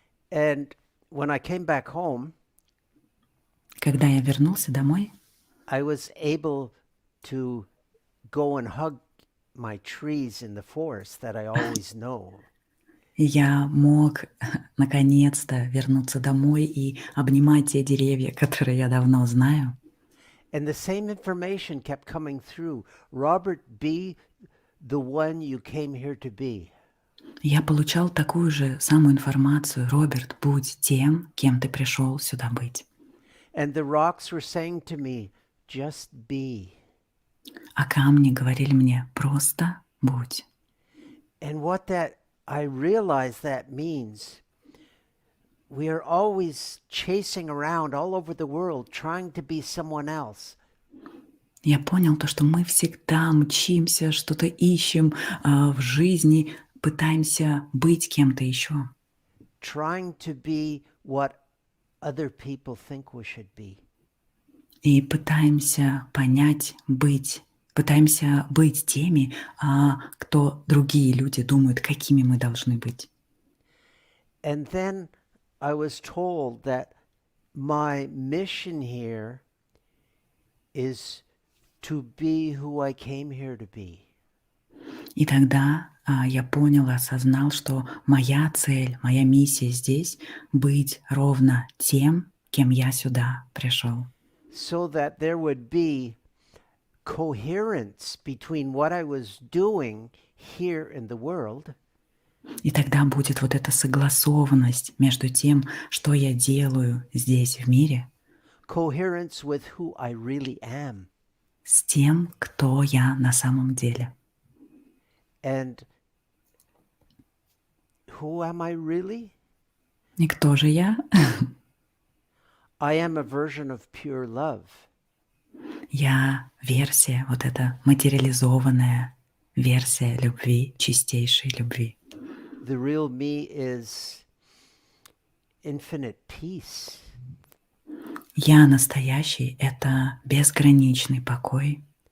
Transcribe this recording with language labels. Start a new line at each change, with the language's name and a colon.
English: And when I came back home,
Russian: Когда я вернулся домой,
English: I was able to go and hug my trees in the forest that I always know.
Russian: я мог наконец-то вернуться домой и обнимать те деревья, которые я давно знаю.
English: And the same information kept coming through. Robert, be the one you came here to be.
Russian: Я получал такую же самую информацию. «Роберт, будь тем, кем ты пришел сюда быть».
English: And the rocks were saying to me, just be.
Russian: А камни говорили мне «просто будь».
English: And what that, I realize that means, we are always chasing around all over the world trying to be someone else.
Russian: Я понял то, что мы всегда мчимся, что-то ищем в жизни, пытаемся быть кем-то еще.
English: Trying to be what other people think we should be.
Russian: И пытаемся понять, пытаемся быть теми, кто другие люди думают, какими мы должны быть.
English: And then I was told that my mission here is to be who I came here to be.
Russian: И тогда я понял, осознал, что моя цель, моя миссия здесь — быть ровно тем, кем я сюда пришел.
English: So that there would be coherence between what I was doing here in the world
Russian: И тогда будет вот эта согласованность между тем, что я делаю здесь в мире,
English: coherence with who I really am.
Russian: с тем, кто я на самом деле.
English: And who am I really?
Russian: И кто же я?
English: I am a version of pure love.
Russian: Я версия, вот эта материализованная версия любви, чистейшей любви.
English: The real me is infinite peace.
Russian: Я настоящий — это безграничный покой